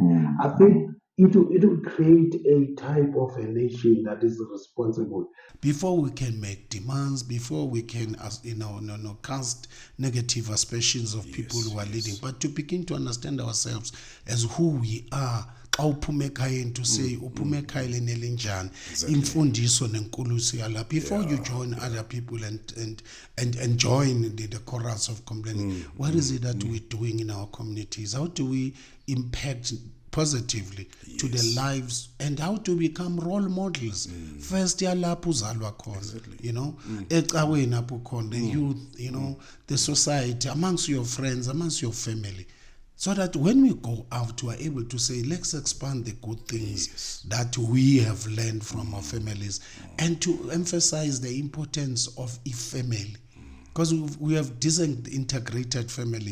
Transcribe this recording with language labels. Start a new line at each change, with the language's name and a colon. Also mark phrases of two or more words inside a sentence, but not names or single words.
English: I think it will create a type of a nation that is responsible. Before we can make demands, before we can, cast negative aspersions of people who are leading, but to begin to understand ourselves as who we are. To say
Xhosa: imfundiso nenkulusi yala
English: before you join other people and join the chorus of complaining. What is it that we're doing in our communities? How do we impact positively to the lives, and how to become role models?
Xhosa: First yalapho uzalwa khona, ecaweni apho khona,
English: the youth, the society, amongst your friends, amongst your family. So that when we go out, we are able to say, let's expand the good things that we have learned from our families, and to emphasize the importance of a family. Because we have disintegrated families.